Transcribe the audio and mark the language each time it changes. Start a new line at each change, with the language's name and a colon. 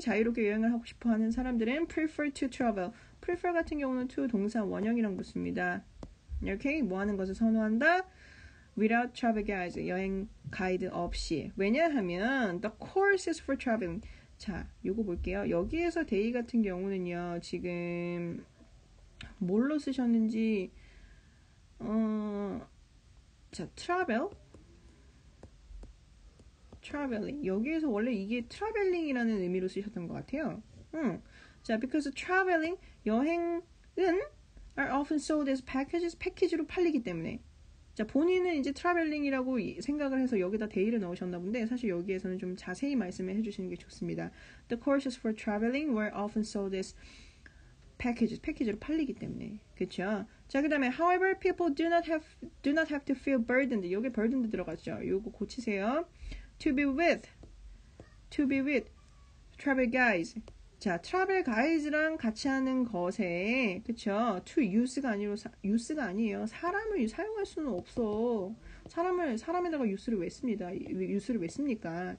Korean: 자유롭게 여행을 하고 싶어 하는 사람들은
English: prefer to travel.
Korean: prefer 같은 경우는 to 동사 원형이랑 붙습니다. 이렇게 뭐 하는 것을 선호한다?
English: Without travel guides.
Korean: 여행 가이드 없이. 왜냐하면
English: the courses for traveling.
Korean: 자, 요거 볼게요. 여기에서 they 같은 경우는요. 지금 뭘로 쓰셨는지 자, traveling. 여기에서 원래 이게 traveling이라는 의미로 쓰셨던 것 같아요.
English: 자, because traveling,
Korean: 여행은
English: are often sold as packages,
Korean: 패키지로 팔리기 때문에. 자, 본인은 이제 traveling이라고 생각을 해서 여기다 day를 넣으셨나 본데 사실 여기에서는 좀 자세히 말씀을 해주시는 게 좋습니다.
English: The courses for traveling were often sold as packages,
Korean: 패키지로 팔리기 때문에. 그렇죠? 자, 그 다음에
English: however, people do not have to feel burdened.
Korean: 여기 burdened 들어갔죠? 요거 고치세요.
English: To be with travel guides.
Korean: 자,
English: travel guides
Korean: 랑 같이 하는 것에, 그쵸?
English: to use
Korean: 가 아니에요. 사람을 사용할 수는 없어. 사람에다가 use를 왜 씁니다? use를 왜 씁니까?